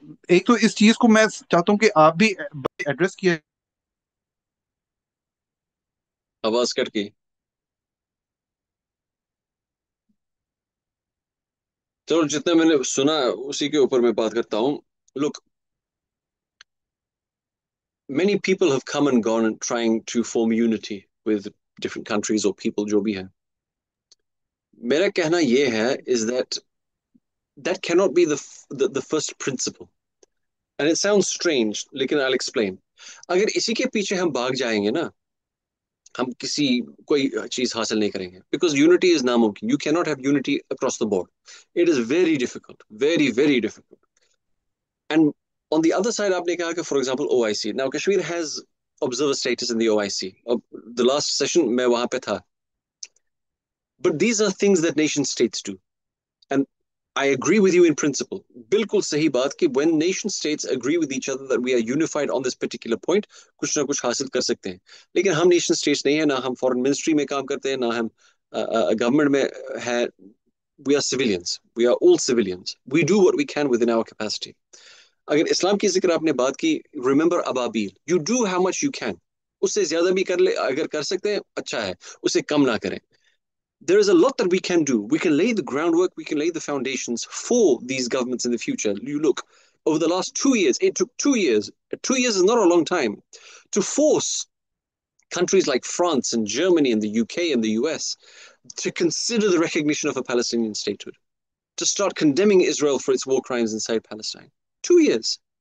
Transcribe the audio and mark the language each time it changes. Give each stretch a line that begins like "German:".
Hindi: एक तो इस चीज को मैं चाहता हूँ कि आप भी एड्रेस किया. आवाज कट गई. चलो, जितना मैंने सुना उसी के ऊपर मैं बात करता हूँ.
English: Look, many people have come and gone and trying to form unity with different countries or people,
Hindi: जो भी है. मेरा कहना ये है
English: is that cannot be the first principle. And it sounds strange,
Hindi: लेकिन
English: I'll explain.
Hindi: अगर इसी के पीछे हम भाग जाएंगे ना, हम किसी कोई चीज हासिल नहीं करेंगे,
English: because unity is
Hindi: नामुमकिन.
English: You cannot have unity across the board. It is very difficult, very very difficult. And on the other side,
Hindi: आपने कहा कि
English: for example OIC. Now Kashmir has observer status in the OIC. The last session
Hindi: मैं वहां पे था.
English: But these are things that nation states do. And I agree with you in principle.
Hindi: बिल्कुल सही बात कि
English: when nation states agree with each other that we are unified on this particular point,
Hindi: कुछ ना कुछ हासिल कर सकते हैं. लेकिन हम nation states नहीं है, ना हम foreign ministry में काम करते हैं, ना हम government में है.
English: We are civilians. We are all civilians. We do what we can within our capacity.
Hindi: अगर इस्लाम की जिक्र आपने बात की, remember Ababeel,
English: you do how much you can.
Hindi: उससे ज्यादा भी कर ले, अगर कर सकते हैं अच्छा है, उससे कम ना करें.
English: There is a lot that we can do. We can lay the groundwork, we can lay the foundations for these governments in the future. You look, over the last 2 years, it took 2 years. 2 years is not a long time to force countries like France and Germany and the UK and the US to consider the recognition of a Palestinian statehood, to start condemning Israel for its war crimes inside Palestine. 2 years.